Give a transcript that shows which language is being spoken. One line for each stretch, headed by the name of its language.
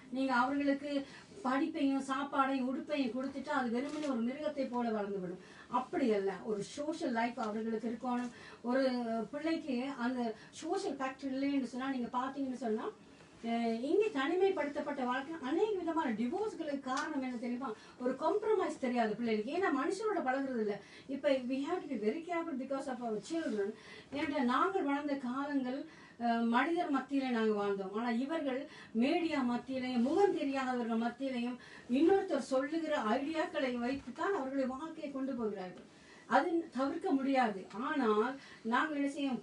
Tamil: நீங்கள் அவர்களுக்கு படிப்பையும் சாப்பாடையும் உடுப்பையும் கொடுத்துட்டா அது வெறுமனே ஒரு மிருகத்தை போல வளர்ந்துவிடும். அப்படி அல்ல, ஒரு சோஷியல் லைஃப் அவர்களுக்கு இருக்கணும். ஒரு பிள்ளைக்கு அந்த சோஷியல் ஃபேக்டர் இல்லைன்னு சொன்னால், நீங்கள் பார்த்தீங்கன்னு சொன்னால் இங்கே தனிமைப்படுத்தப்பட்ட வாழ்க்கை அநேக விதமான டிவோர்ஸ்களுக்கு காரணம் என்ன தெரியுமா? ஒரு காம்ப்ரமைஸ் தெரியாது பிள்ளைகளுக்கு. ஏன்னா மனுஷனோட பழகுறது இல்லை.
English: இப்போ we have to be very careful because of our children.
Tamil: ஏன்னா நாங்கள் வளர்ந்த காலங்கள் மனிதர் மத்தியில நாங்கள் வாழ்ந்தோம். ஆனால் இவர்கள் மீடியா மத்தியிலையும் முகம் தெரியாதவர்கள் மத்தியிலையும் இன்னொருத்தர் சொல்லுகிற ஐடியாக்களை வைத்துத்தான் அவர்களுடைய வாழ்க்கையை கொண்டு போகிறார்கள். அது தவிர்க்க முடியாது. ஆனால் நாங்கள் என்ன செய்யும்?